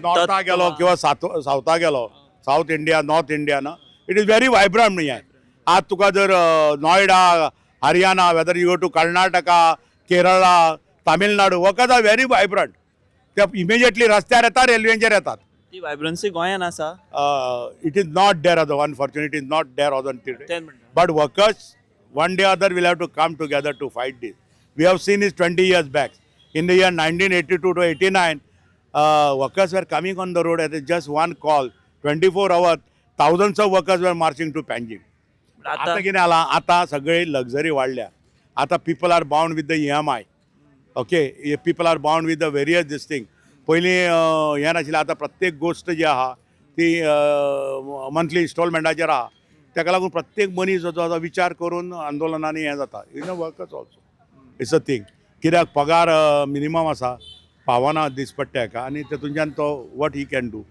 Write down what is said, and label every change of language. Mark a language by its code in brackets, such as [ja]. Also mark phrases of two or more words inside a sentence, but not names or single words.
[kok] नॉर्था गेलो किंवा सावथा गेलो, साऊथ इंडिया, नॉर्थ इंडिया ना, [en] it is very vibrant. [kok] म्हणजे आज तुका जर [en] नोयडा, हरियाणा, whether you go to कर्नाटका, केरळा, तामिळनाडू, workers are very vibrant. [kok] ते इमिजिएटली रस्त्यार येतात, रेल्वेचेर येतात. ती वायब्रन्सी गोंयांत आसा. [en] it is not there unfortunately is not there on today. [kok] तें म्हणटा. [en] But workers, one day or other, will have to come together to fight this. We have seen this 20 years back. In the year 1982 to 89, workers were coming on the road at just one call. 24 hours, thousands of workers were marching to Panjim. [kok] आता कितें जाला, आता सगळे लक्झरी वाडल्या. [en] आता people are bound with the EMI. Okay, people are bound with the various this thing. [kok] पयलीं हें नाशिल्लें, आता प्रत्येक गोष्ट जी आहा ती मंथली इन्स्टॉलमेंटाचेर आहा. ताका लागून प्रत्येक मनीस जो विचार करून आंदोलनांनी हें जाता. [en] in workers also it's a thing. [kok] कित्याक पगार मिनिमम आसा, पावना दिसपट्ट्या हाका, आनी तेतूंतल्यान तो [en] what he can do.